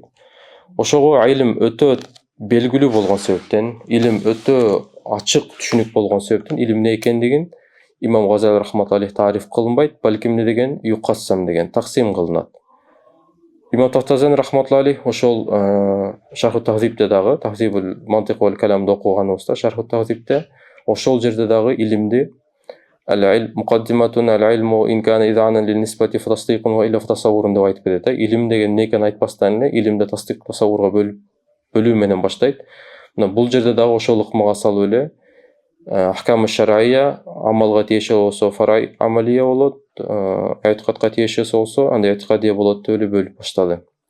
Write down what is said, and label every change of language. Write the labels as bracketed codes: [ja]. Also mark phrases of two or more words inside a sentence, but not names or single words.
[ky] Ошого илим өтө белгилүү болгон себептен, илим өтө ачык түшүнүк болгон себептен илим эмне экендигин имам Газали [ar] رحمة الله عليه [ky] тариф кылынбайт, балким эмне деген юкассам деген таксим кылынат. Имам Тафтазани [ar] رحمة الله عليه [ky] ошол Шарху Тахзибде дагы, Тахзибул мантик вал каламды окуганыбызда, Шарху Тахзибде ошол жерде дагы илимди [ar] العلم مقدمة العلم إن كان إذعانا للنسبة فتصديق وإلا فتصور [ky] деп айтып кетет. Илим деген эмне экенин айтпастан эле илимди тасдиқ тасаввурга бөлүү менен баштайт. Мына бул жерде дагы ошол ыкмага салып эле [ar] أحكام شرعية [ky] амалга тиешелүү болсо [ar] فرعية عملية [ky] болот, этикадка тиешелүү болсо анда этикадия болот деп эле бөлүп баштады.